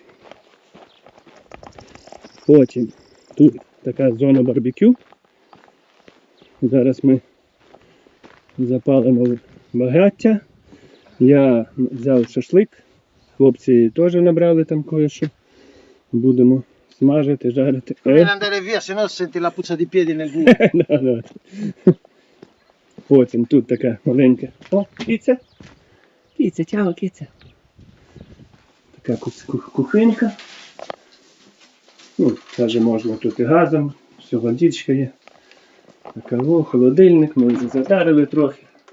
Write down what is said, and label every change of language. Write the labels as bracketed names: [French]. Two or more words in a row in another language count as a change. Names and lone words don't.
[Ukrainian] Потім тут така зона барбекю. Зараз ми запалимо багаття. Я взяв шашлик. Хлопці теж набрали там кое-що. Будемо смажити, жарити. [Italian] Non andare via, sennò senti la puzza di piedi nel buco. [Ukrainian] Потім тут така маленька. О, киця. Киця, чао, киця. Така кухонька. Каже, можна тут і газом, все, водичка є. Така, холодильник, ми вже затарили трохи.